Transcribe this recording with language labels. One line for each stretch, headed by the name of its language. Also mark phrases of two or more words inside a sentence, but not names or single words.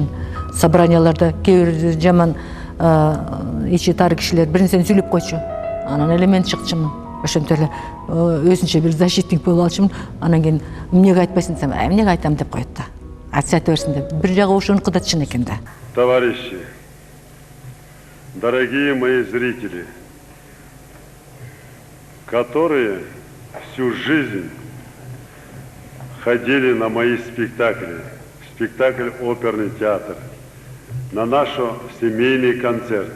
Kyrgyz: Собранияларда кээ бир жаман ичи тар кишилер бир нерсени сүйлөп койчу. Анан эле мен чыкчумун. Ошентип эле өзүнчө бир защитник болуп алчумун. Анан кийин эмнеге айтпайсың десем, эмнеге айтам деп коет да. Айтса айта берсин деп. Бир жагы ошонуку да чын экен да.
Russian: Товарищи, дорогие мои зрители, которые всю жизнь ходили на мои спектакли, спектакль «Оперный театр», на наши семейные концерты.